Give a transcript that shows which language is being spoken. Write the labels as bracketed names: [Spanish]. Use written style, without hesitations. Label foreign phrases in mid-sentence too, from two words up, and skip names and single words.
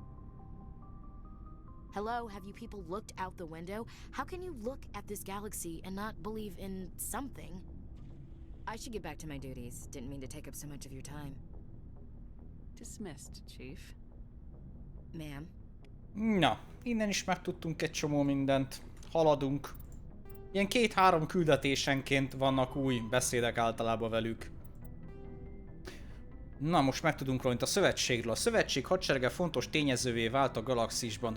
[English] Hello, have you people looked out the window? How can you look at this galaxy and not believe in something? I should get back to my duties. Didn't mean to take up so much of your time. Dismissed, Chief. Ma'am. [Hungarian] Na, innen is megtudtunk egy csomó mindent. Haladunk. Ilyen 2-3 küldetésenként vannak új beszédek általában velük. Na, most megtudunk róla, mint a szövetségről. A szövetség hadserege fontos tényezővé vált a galaxisban.